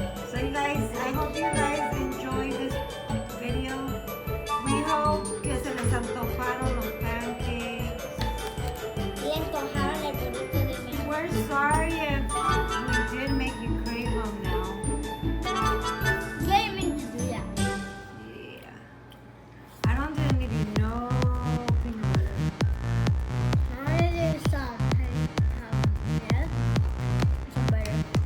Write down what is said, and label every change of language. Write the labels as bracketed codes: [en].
[en] So you guys, I hope you guys enjoyed this video. [es] We hope que se les antojaron los pancakes. Y antojaron el producto de mi [en] We're sorry if we did make you crave them now. You didn't mean to do that. Yeah. I don't really need no peanut butter. I want to do some yeah, some butter.